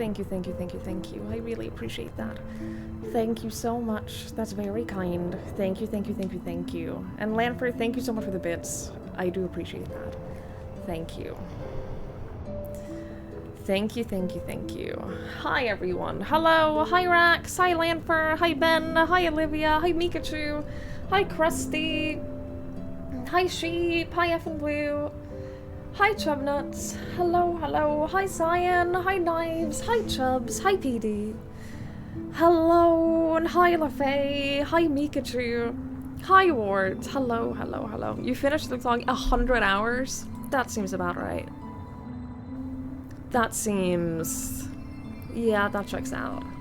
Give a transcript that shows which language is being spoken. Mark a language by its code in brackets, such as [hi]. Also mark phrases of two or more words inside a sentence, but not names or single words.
[en] I really appreciate that. Thank you so much. That's very kind. Thank you. And Lanford, thank you so much for the bits. I do appreciate that. Thank you. Thank you. Hi, everyone. Hello. Hi, Rax. Hi, Lanford. Hi, Ben. Hi, Olivia. Hi, Mikachu. Hi, Krusty. Hi, Sheep. Hi, F and Blue. Hi, Chubnuts. Hello. Hi, Cyan. Hi, Knives. Hi, Chubs. Hi, PD. Hello, and hi, LaFay. Hi, Mikachu. Hi, Ward. Hello. You finished the song 100 hours? That seems about right. That seems... yeah, that checks out.